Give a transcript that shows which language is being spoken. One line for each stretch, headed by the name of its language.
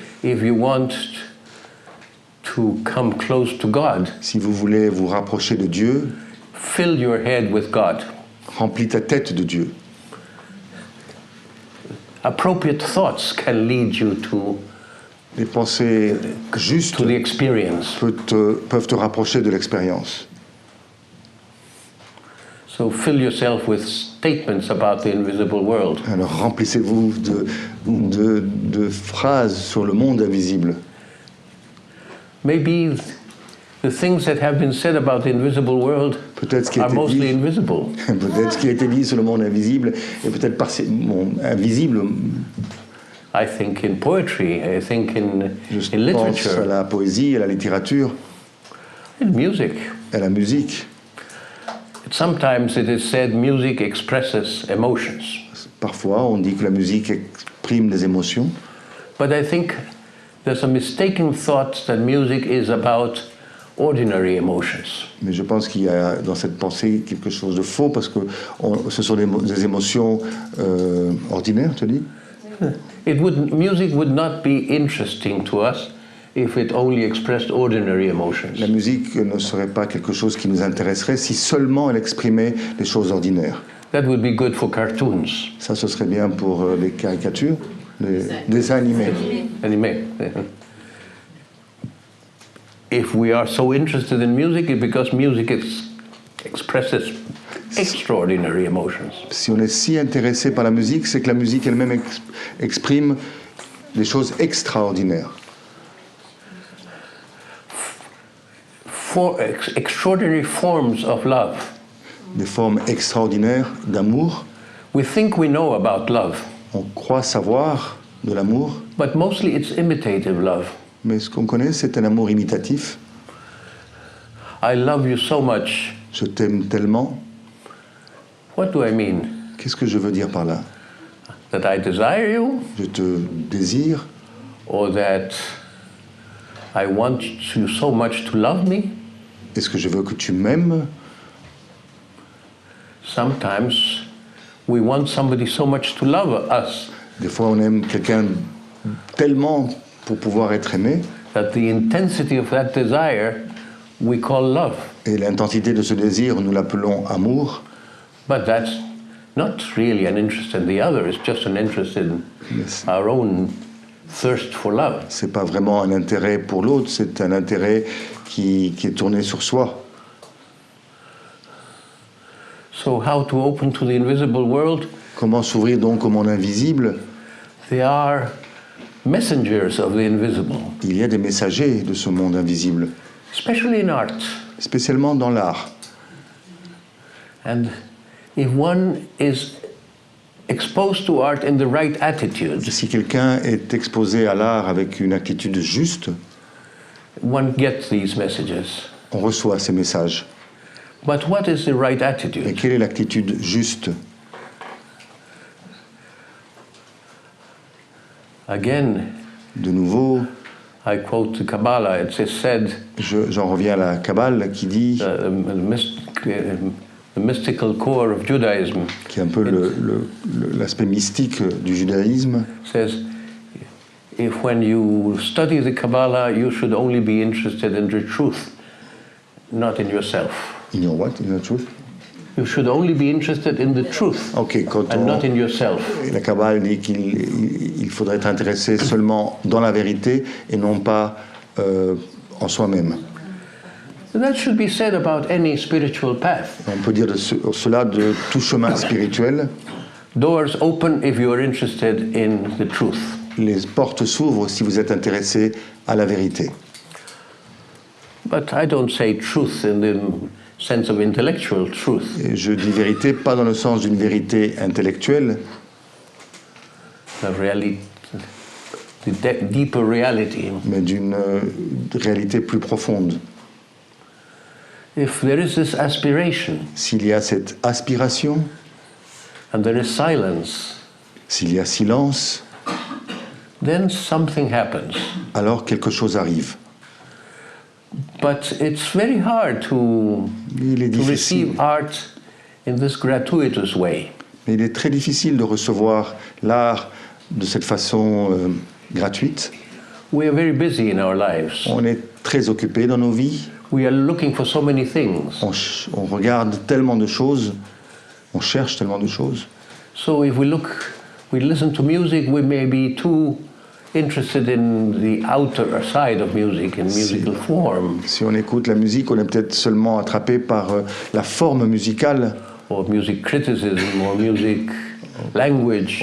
English: if you want to come close to God,
French: si vous voulez vous rapprocher de Dieu,
English: fill your head with God.
French: remplis ta tête de Dieu.
English: Appropriate thoughts can lead you to
French: Les pensées justes
English: the experience.
French: peuvent te rapprocher de l'expérience.
English: So fill yourself with statements about the invisible world.
French: Alors remplissez-vous de phrases sur le monde invisible.
English: Maybe the things that have been said about the invisible world
French: Peut-être ce qui a
English: are
French: été
English: mostly
French: dit,
English: invisible.
French: peut-être ce qui a été dit sur le monde invisible est peut-être invisible.
English: I think in poetry, I think in
French: Je
English: in
French: pense à
English: literature,
French: la poésie, à la littérature,
English: in music.
French: à la musique.
English: Sometimes it is said music expresses emotions.
French: Parfois, on dit que la musique exprime des émotions,
English: But I think there's a mistaken thought that music is about ordinary emotions.
French: mais je pense qu'il y a dans cette pensée quelque chose de faux parce que ce sont des émotions ordinaires, tu dis?
English: Music would not be interesting to us if it only expressed ordinary emotions.
French: La musique ne serait pas quelque chose qui nous intéresserait si seulement elle exprimait les choses ordinaires.
English: That would be good for cartoons.
French: Ça, ce serait bien pour les caricatures, les dessins animés.
English: Anyway, if we are so interested in music, it's because music expresses extraordinary emotions.
French: Si on est si intéressé par la musique, c'est que la musique elle-même exprime des choses extraordinaires.
English: Extraordinary forms of love.
French: Des formes extraordinaires d'amour.
English: We think we know about love,
French: On croit savoir de l'amour,
English: but mostly it's imitative love.
French: mais ce qu'on connaît, c'est un amour imitatif.
English: I love you so much.
French: Je t'aime tellement.
English: What do I mean?
French: Qu'est-ce que je veux dire par là?
English: That I desire you,
French: Je te désire,
English: or that I want you so much to love me?
French: est-ce que je veux que tu m'aimes?
English: Sometimes we want somebody so much to love us
French: Des fois, on aime quelqu'un tellement pour pouvoir être aimé,
English: that the intensity of that desire we call love.
French: et l'intensité de ce désir, nous l'appelons amour.
English: But that's not really an interest in the other, it's just an interest in
French: Mais
English: our own thirst for love.
French: c'est pas vraiment un intérêt pour l'autre, c'est un intérêt qui est tourné sur soi.
English: So, how to open to the invisible world?
French: Comment s'ouvrir donc au monde invisible?
English: They are messengers of the invisible,
French: Il y a des messagers de ce monde invisible,
English: especially in art.
French: spécialement dans l'art.
English: And if one is exposed to art in the right attitude,
French: Si quelqu'un est exposé à l'art avec une attitude juste,
English: one gets these messages.
French: on reçoit ces messages.
English: But what is the right
French: Mais
English: attitude?
French: quelle est l'attitude juste?
English: Again,
French: De nouveau,
English: I quote the Kabbalah. It is said,
French: j'en reviens à la Kabbale qui dit,
English: the mystical core of Judaism
French: qui est un peu l'aspect mystique du judaïsme,
English: says, if when you study the Kabbalah, you should only be interested in the truth, not in yourself. in your what, in your truth? You should only be interested in the truth
French: Ok, quand
English: and not in yourself.
French: la Kabbale dit qu'il faudrait être intéressé seulement dans la vérité et non pas en soi-même.
English: That should be said about any spiritual path.
French: On peut dire cela de tout chemin spirituel.
English: Doors open if you are interested in the truth.
French: Les portes s'ouvrent si vous êtes intéressé à la vérité.
English: But I don't say truth in the sense of intellectual truth.
French: Et je dis vérité pas dans le sens d'une vérité intellectuelle,
English: The reality, deeper reality.
French: mais d'une réalité plus profonde.
English: If there is this aspiration
French: S'il y a cette aspiration,
English: and there is silence,
French: s'il y a silence,
English: then something happens.
French: alors quelque chose arrive.
English: But it's very hard to
French: Il est difficile,
English: receive art in this gratuitous way.
French: mais il est très difficile de recevoir l'art de cette façon gratuite.
English: We are very busy in our lives.
French: On est très occupé dans nos vies,
English: We are looking for so many things.
French: on regarde tellement de choses, on cherche tellement de choses.
English: So if we listen to music, we may be too interested in the outer side of music, in musical form,
French: Si on écoute la musique, on est peut-être seulement attrapé par la forme musicale,
English: or music criticism, or music language,